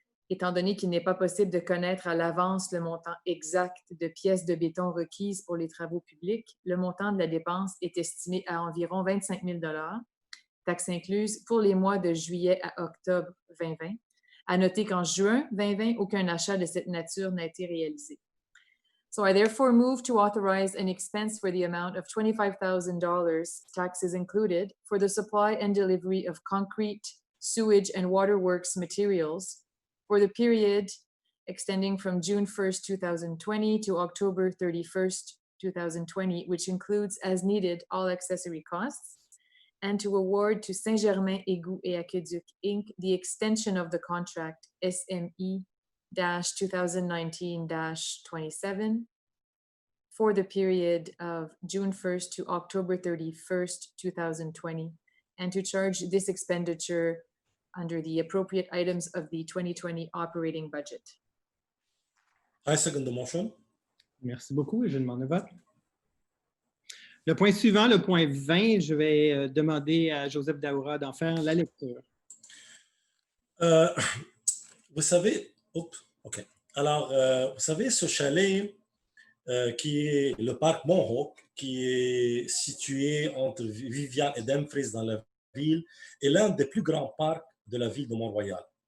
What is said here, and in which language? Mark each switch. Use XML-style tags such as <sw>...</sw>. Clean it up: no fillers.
<fr>Étant donné qu'il n'est pas possible de connaître à l'avance le montant exact de pièces de béton requises pour les travaux publics, le montant de la dépense est estimé à environ 25 000 $, taxes incluses, pour les mois de juillet à octobre 2020. À noter qu'en juin 2020, aucun achat de cette nature n'a été réalisé.</fr> <en>So I therefore move to authorize an expense for the amount of $25,000, taxes included, for the supply and delivery of concrete, sewage, and waterworks materials for the period extending from June 1st, 2020 to October 31st, 2020, which includes as needed all accessory costs, and to award to Saint-Germain Égouts et Aqueduc, Inc. the extension of the contract SME-2019-27 for the period of June 1st to October 31st, 2020, and to charge this expenditure under the appropriate items of the 2020 operating budget. I second the motion.</en> <fr>Merci beaucoup et je demande le vote. Le point suivant, le point 20, je vais demander à Joseph Daoura d'en faire la lecture. Vous savez, Alors, vous savez, ce chalet qui est le parc Mohawk, qui est situé entre Vivian et Dumfries dans la ville, est l'un des plus grands parcs de la ville de Mont-Royal.</fr>